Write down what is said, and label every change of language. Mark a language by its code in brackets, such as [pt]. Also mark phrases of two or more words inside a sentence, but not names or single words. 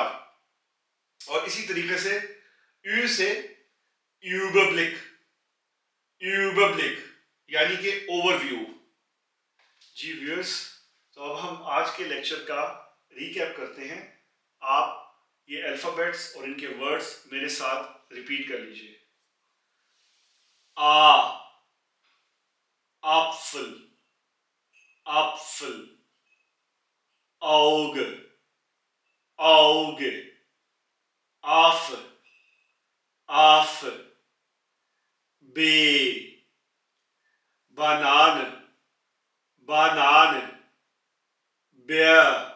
[hi] और इसी तरीके से यू से यूबब्लिक, यूबब्लिक यानी कि ओवरव्यू। जी व्यूअर्स, तो अब हम आज के लेक्चर का रिकैप करते हैं। आप ये अल्फाबेट्स और इनके वर्ड्स मेरे साथ रिपीट कर लीजिए। आ, [de] apfel, apfel, Auge, Auge, Affe, Affe, B, Banane, Banane, Bär,